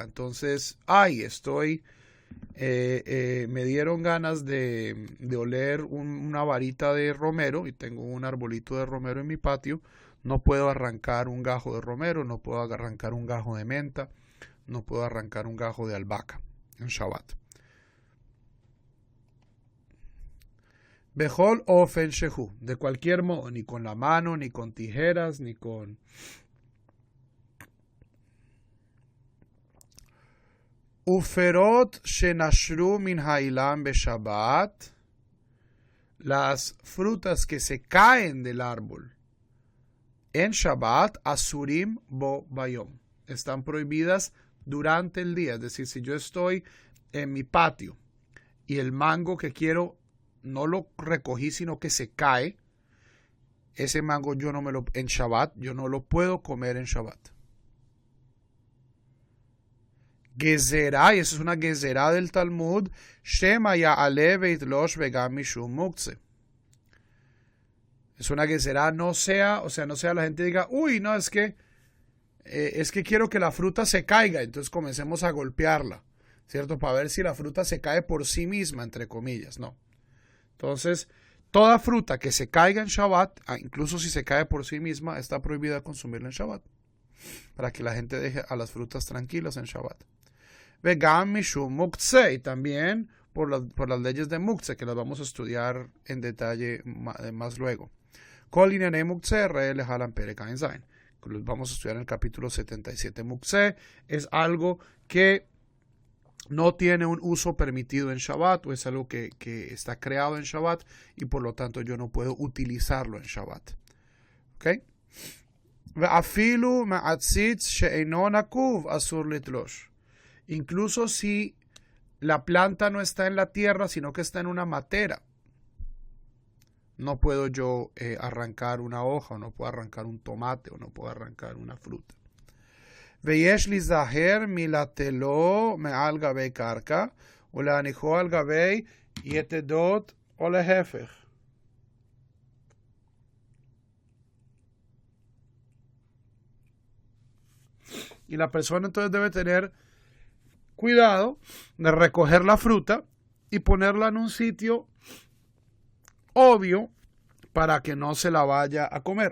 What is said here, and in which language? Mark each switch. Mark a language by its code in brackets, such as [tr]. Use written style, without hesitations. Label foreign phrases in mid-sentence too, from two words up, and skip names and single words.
[es] Entonces, me dieron ganas de oler una varita de romero y tengo un arbolito de romero en mi patio. No puedo arrancar un gajo de romero, no puedo arrancar un gajo de menta, no puedo arrancar un gajo de albahaca en Shabbat. [he] בכל אופן שהוא, [es] de cualquier modo, ni con la mano, ni con tijeras, ni con... [he] ופירות שנשרו מן האילן בשבת, [es] las frutas que se caen del árbol en Shabbat, [he] אסורים בו ביום, [es] están prohibidas durante el día. Es decir, si yo estoy en mi patio y el mango que quiero no lo recogí, sino que se cae, ese mango en Shabbat, yo no lo puedo comer en Shabbat. Gezerá, y eso es una gezerá del Talmud, [he] שמא יעלה ויתלוש וגם משום מוקצה. [es] Es una gezerá, no sea la gente diga, uy, no, es que quiero que la fruta se caiga, entonces comencemos a golpearla, ¿cierto? Para ver si la fruta se cae por sí misma, entre comillas, no. Entonces, toda fruta que se caiga en Shabbat, incluso si se cae por sí misma, está prohibida consumirla en Shabbat, para que la gente deje a las frutas tranquilas en Shabbat. [he] וגם משום מוקצה, [es] y también por las leyes de muktzeh, que las vamos a estudiar en detalle más luego. [he] כל ענייני מוקצה ראה להלן פרק עין זין. [es] Los vamos a estudiar en el capítulo 77. Muktzeh es algo que no tiene un uso permitido en Shabbat, o es algo que está creado en Shabbat y por lo tanto yo no puedo utilizarlo en Shabbat. ¿Ok? [he] ואפילו מעציץ שאינו נקוב אסור לתלוש. [es] Incluso si la planta no está en la tierra, sino que está en una matera, no puedo yo arrancar una hoja, o no puedo arrancar un tomate, o no puedo arrancar una fruta. [he] ויש ליזהר מלטלו מעל גבי קרקע, ולהניחו על גבי יתדות או להפך. [es] Y la persona entonces debe tener cuidado de recoger la fruta y ponerla en un sitio obvio para que no se la vaya a comer.